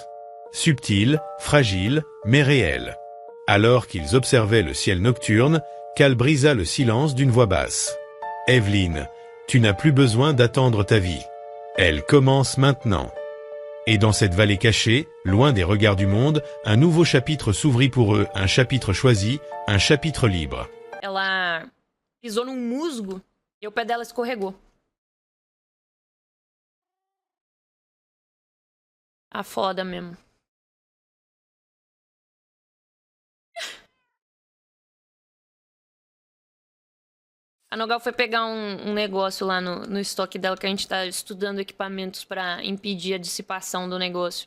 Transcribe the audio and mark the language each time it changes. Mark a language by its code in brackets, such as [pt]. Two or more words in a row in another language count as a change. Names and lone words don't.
[fr] Subtile, fragile, mais réelle. Alors qu'ils observaient le ciel nocturne, Cal brisa le silence d'une voix basse. « Evelyn, tu n'as plus besoin d'attendre ta vie. Elle commence maintenant. » Et dans cette vallée cachée, loin des regards du monde, un nouveau chapitre s'ouvrit pour eux, un chapitre choisi, un chapitre libre. [pt] Ela pisou num musgo e o pé dela escorregou. Ah, foda mesmo. A Nogal foi pegar um negócio lá no estoque dela, que a gente tá estudando equipamentos pra impedir a dissipação do negócio.